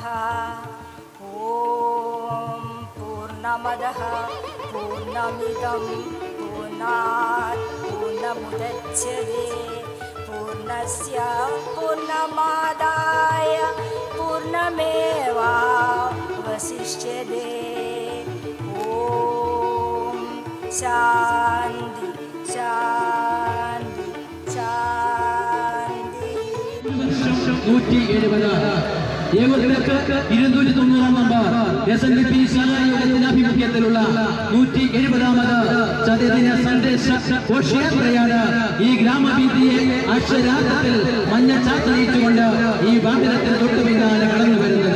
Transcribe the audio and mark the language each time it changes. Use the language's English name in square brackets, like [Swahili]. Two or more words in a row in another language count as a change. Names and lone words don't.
[Sanskrit] ॐ पूर्णमदः पूर्णमिदं पूर्णात् पूर्णमुदच्यते पूर्णस्य पूर्णमादाय पूर्णमेवावशिष्यते। ॐ शान्ति शान्ति शान्ति। [Malayalam] 270 നമ്പർ SNDP ശാഖായോഗത്തിന്റെ ആഭിമുഖ്യത്തിലുള്ള 170ാമത് ചതുർദിന സന്ദേശ ഘോഷയാത്രയാണ് ഈ ഗ്രാമവീഥിയെ അക്ഷരാർത്ഥത്തിൽ മഞ്ഞച്ചാത്തണിയിച്ചുകൊണ്ട് ഈ വാഹനത്തിന് തൊട്ടു പിന്നാലെ കടന്നു വരുന്നത്.